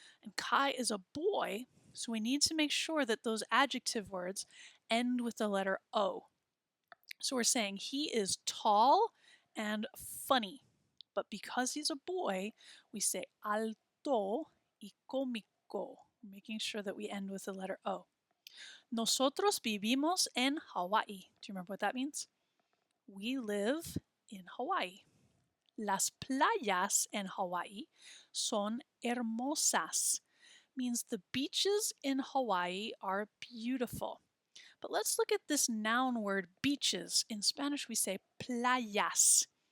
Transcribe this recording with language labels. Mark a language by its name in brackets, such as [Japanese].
[English] And Kai is a boy, so we need to make sure that those adjective words end with the letter O. So we're saying he is tall and funny. But because he's a boy, we say [Spanish] alto y cómico, [English] making sure that we end with the letter O. [Spanish] Nosotros vivimos en Hawaii. [English] Do you remember what that means? We live in Hawaii. [Spanish] Las playas en Hawaii son hermosas. [English] Means the beaches in Hawaii are beautiful. But let's look at this noun word beaches. In Spanish, we say playas.